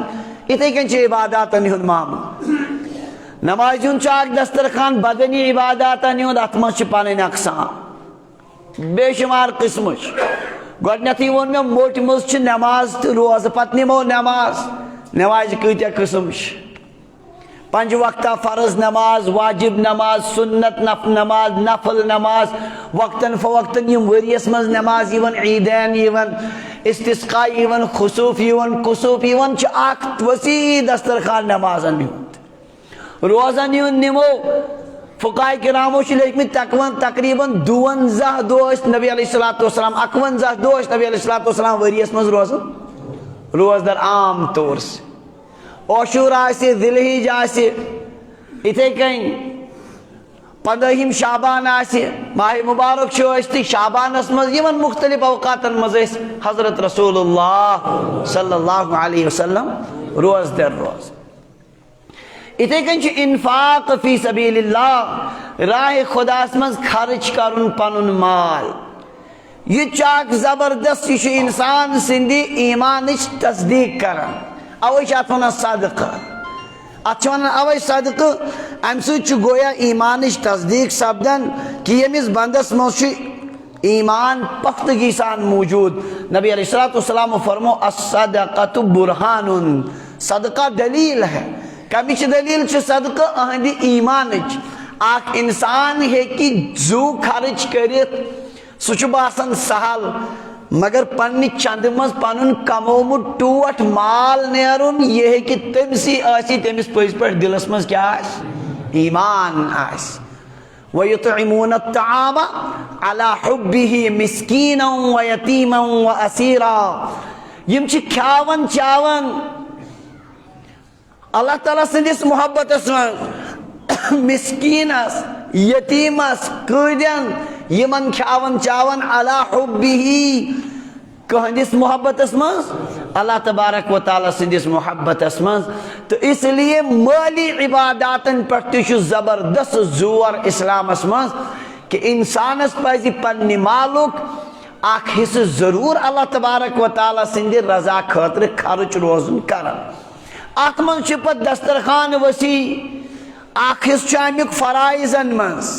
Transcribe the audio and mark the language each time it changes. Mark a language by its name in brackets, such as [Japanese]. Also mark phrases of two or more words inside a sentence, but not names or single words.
[Kashmiri] یِتھے کٔنۍ چھِ عباداتن ہُنٛد معاملہٕ. نمازِ ہُنٛد چھُ اکھ دسترخوان بدنی عباداتن ہُنٛد اتھ منٛز چھِ پنٕنۍ اقسام بے شمار قسمہٕ چھِ. گۄڈٕنیتھٕے ووٚن مےٚ موٹہِ منٛز چھِ نٮ۪ماز تہٕ روزٕ. پتہٕ نِمو نٮ۪ماز. نٮ۪مازِ کۭتیاہ قٕسم چھِ؟ 5 وقتہ فرض نماز واجب نماز سنت نماز نفل نماز وقتاً فوقتاً یم ؤریس منٛز نماز یِوان عیدین یِوان استسقا یِوان خسوف یِوان کسوف یِوان چھُ اکھ وسیع دسترخوان نمازن ہُنٛد. روزن ہُنٛد نِمو فقہاء کرامو چھِ لیکھمٕتۍ تقریباً 52 دۄہ ٲسۍ نبی علیہ الصلوۃ والسلام 51 دۄہ ٲسۍ نبی علیہ الصلوۃ والسلام ؤریس منٛز روزان روزدر [Urdu] عام طور سے. [Kashmiri] عاشور آسہِ ذی الحج آسہِ یِتھے کٔنۍ 15 شعبان آسہِ ماہ مبارک چھُ ٲسۍ شعبانس منٛز یِمن مختلف اوقاتن منٛز ٲسۍ حضرت رسول اللہ [Arabic] صلی اللہ علیہ وسلم [Kashmiri] روزدر روزان. یِتھے کٔنۍ چھُ انفاق [Arabic] فی سبیل اللہ [Kashmiri] راہ خداس منٛز خرچ کرُن پنُن مال. یہِ چھُ اکھ زبردست یہِ چھُ انسان سٕنٛدِ ایمانٕچ تصدیق کران. اوے چھِ اتھ ونان صدقہ. اتھ چھِ ونان اوے صدقہ امہِ سۭتۍ چھُ گویا ایمانٕچ تصدیق سپدان کہِ ییٚمِس بندس منٛز چھُ ایمان پختگی سان موجود. نبی علیہ الصلوۃ والسلام فرمو [Arabic] الصدقۃ برہان. [Urdu] صدقہ دلیل ہے. [Kashmiri] کمِچ دلیل چھِ صدقہ اہندِ ایمانٕچ. اکھ انسان ہیٚکہِ زُو خرچ کٔرِتھ سُہ چھُ باسان سہل مگر پننہِ چندٕ منٛز پنُن کمومُت ٹوٹھ مال نیرُن یہِ ہیٚکہِ تٔمسٕے ٲسِتھ ییٚمِس پٔزۍ پٲٹھۍ دلس منٛز کیٛاہ آسہِ ایمان آسہِ. [Arabic] وَيُطْعِمُونَ الطَّعَامَ عَلَى حُبِّهِ مِسْكِينًا وَيَتِيمًا وَأَسِيرًا. [Kashmiri] یِم چھِ کھیاوان چاوان اللہ تعالیٰ سٕنٛدِس محبتس منٛز مسکیٖنس یتیٖمس قٲدٮ۪ن یِمن کھیاوان چاوان [Arabic] عَلَى حُبِّهِ [Kashmiri] کٕہٕنٛدِس محبتس منٛز اللہ تبارک و تعالیٰ سٕنٛدِس محبتس منٛز. تہٕ [Urdu] اس لیے [Kashmiri] مٲلی عباداتن پٮ۪ٹھ تہِ چھُ زبردست زور اسلامس منٛز کہِ انسانس پزِ پننہِ مالُک اکھ حصہٕ ضروٗر اللہ تبارک و تعالیٰ سٕنٛدِ رضا خٲطرٕ خرٕچ روزُن کران. اتھ منٛز چھُ پتہٕ دسترخوان وسیع. اکھ حصہٕ چھُ امیُک فرائضن منٛز.